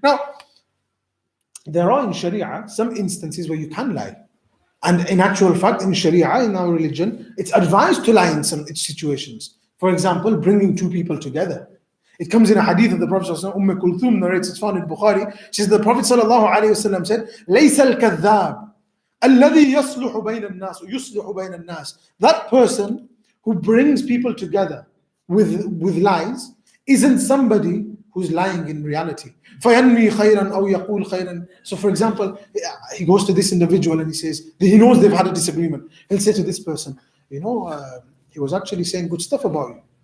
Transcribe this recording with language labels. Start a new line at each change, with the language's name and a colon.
English: Now, there are in Sharia some instances where you can lie. And in actual fact, in Sharia, in our religion, it's advised to lie in some situations. For example, bringing two people together. It comes in a hadith of the Prophet Sallallahu Kulthum narrates, it's found in Bukhari. She says the Prophet Sallallahu said,
Arabic: لَيْسَ الْكَذَّابِ الَّذِي يَصْلُحُ بَيْنَ النَّاسِ يُصْلِحُ بَيْنَ النَّاسِ.
English: That person who brings people together with lies isn't somebody who's lying in reality.
Arabic: فَيَنْمِي خَيْرًا أَوْ يَقُولْ خَيْرًا.
English: So for example, he goes to this individual and he says, he knows they've had a disagreement. He'll say to this person, he was actually saying good stuff about you.